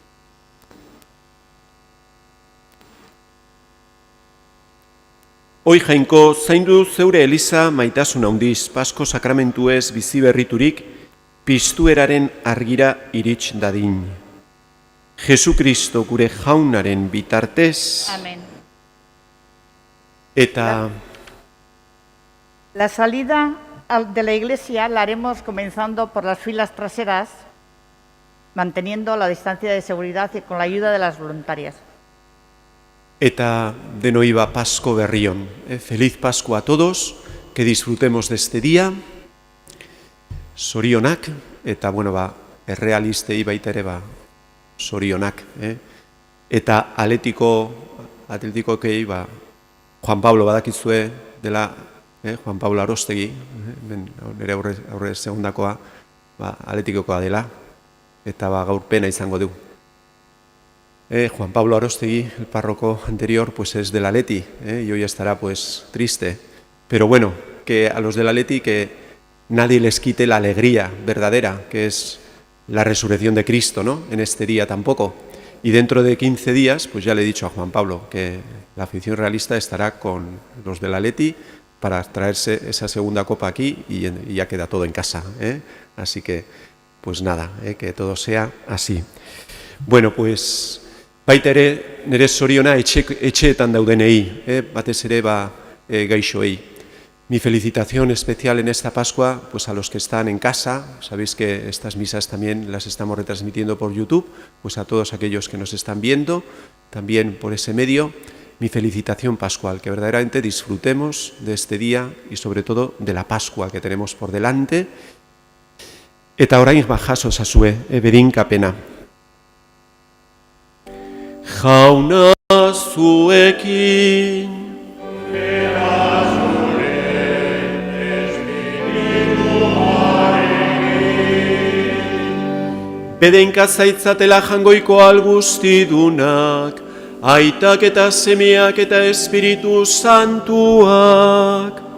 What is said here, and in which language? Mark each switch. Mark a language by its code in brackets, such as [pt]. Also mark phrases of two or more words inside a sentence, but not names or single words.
[eu] Hoi Jainko, zaindu zeure Eliza maitasun handiz, Pasko sakramentuez bizi berriturik, piztueraren argira irits dadin. Jesu Kristo gure jaunaren bitartez. Amén. Eta [es] La salida de la iglesia la haremos comenzando por las filas traseras, manteniendo la distancia de seguridad y con la ayuda de las voluntarias. [eu] Eta denoi ba Pasko berrion. [es] Feliz Pascua a todos, que disfrutemos de este día. [eu] Sorionak, eta bueno ba, errealistei baita ere ba, sorionak. Eta atletikokei ba, Juan Pablo badakizue dela, Juan Pablo Arostegi, nire aurre segundakoa, ba, atletikokoa dela, eta ba, gaur pena izango du. [es] Juan Pablo Arostegi, el párroco anterior, pues es del Atleti, y hoy estará pues triste. Pero bueno, que a los del Atleti que nadie les quite la alegría verdadera, que es la resurrección de Cristo, ¿no? En este día tampoco. Y dentro de 15 días, pues ya le he dicho a Juan Pablo que la afición realista estará con los del Atleti para traerse esa segunda copa aquí y ya queda todo en casa. Así que, pues nada, que todo sea así. [eu] Bueno, pues baita ere nire soriona etxeetan daudenei, batez ere ba gaixoei. [es] Mi felicitación especial en esta Pascua pues a los que están en casa. Sabéis que estas misas también las estamos retransmitiendo por YouTube, pues a todos aquellos que nos están viendo, también por ese medio, mi felicitación pascual, que verdaderamente disfrutemos de este día y sobre todo de la Pascua que tenemos por delante. [eu] Eta orain jaso ezazue, berinkapena. Jauna zuekin Bedenka zaitzatela jangoiko alguztidunak, aitak eta semeak eta Espiritu Santuak.